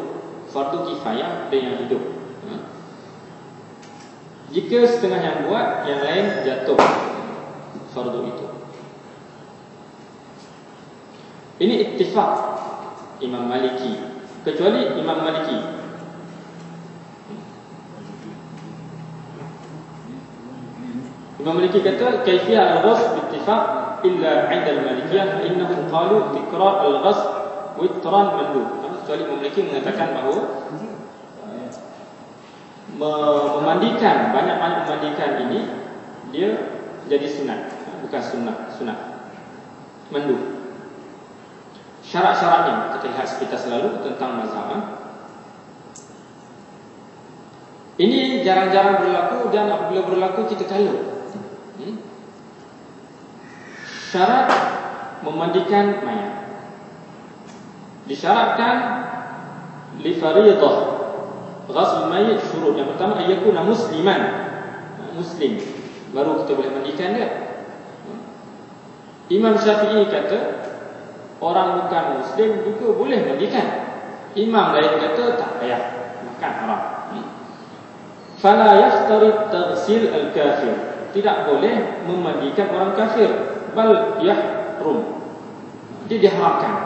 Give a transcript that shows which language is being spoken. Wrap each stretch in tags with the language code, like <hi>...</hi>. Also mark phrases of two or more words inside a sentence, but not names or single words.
<ms>Fardu kifayah dan yang hidup. Jika setengah yang buat, yang lain jatuh fardu itu. Ini ittifaq Imam Maliki, kecuali Imam Maliki.</ms> <ar>Imam Maliki kata كيفية الغسل باتفاق إلا عند المالكية فإنهم قالوا تكرار الغسل وترا مندوب.</ar> <ms>Kecuali Imam Maliki mengatakan bahawa memandikan, banyak-banyak memandikan ini dia jadi sunat, bukan sunat mandub. Syarat-syaratnya kita lihat sepintas lalu tentang mazhab. Ini jarang-jarang berlaku, dan apabila berlaku kita kalut. Syarat memandikan mayat disyaratkan</ms> <ar>لفريضة غسل الميت شروط.</ar> <ms>Yang pertama</ms> <ar>أن يكون مسلما,</ar> <ms>muslim, baru kita boleh mandikan dia. Imam Syafi'i kata orang bukan muslim juga boleh mandikan. Imam lain kata tak payah, makan haram.</ms> <ar>فلا يفترض تغسيل الكافر,</ar> <ms>tidak boleh memandikan orang kafir,</ms> <ar>بل يحرم,</ar> <ms>dia diharamkan.</ms>